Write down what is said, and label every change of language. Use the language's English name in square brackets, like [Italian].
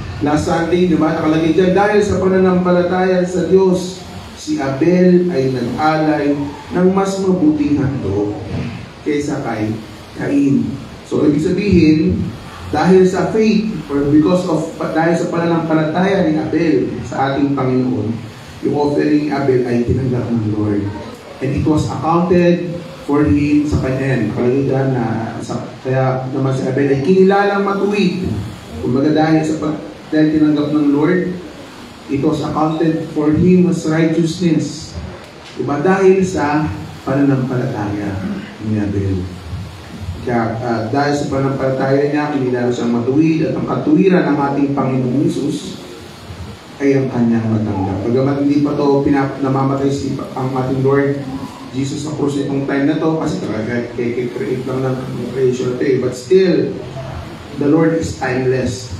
[Filipino] Last Sunday, di ba, nakalagay dyan, dahil sa pananampalataya sa Diyos, si Abel ay nag-alay ng mas mabuting handog kaysa kay Cain. So, ibig sabihin, dahil sa faith, or dahil sa pananampalataya ni Abel sa ating Panginoon, yung offering ni Abel ay tinanggap ng Lord. [English] And it was accounted for him [Filipino] sa kanya. Nakalagay dyan na, kaya naman si Abel ay kinilalang matuwid. Kumbaga dahil tinanggap ng [English] Lord, it was accounted for him as righteousness. [Filipino] Diba? Dahil sa pananampalataya ni Abel. Kaya dahil sa pananampalataya niya, kinilala siyang matuwid at ang katuwiran ng ating Panginoong Hesus ay ang kanyang matanggap. Bagamat hindi pa ito namamatay ang ating Lord Jesus sa krus itong time na to kasi kaya-create lang ng creation ito. [English] But still, the Lord is timeless.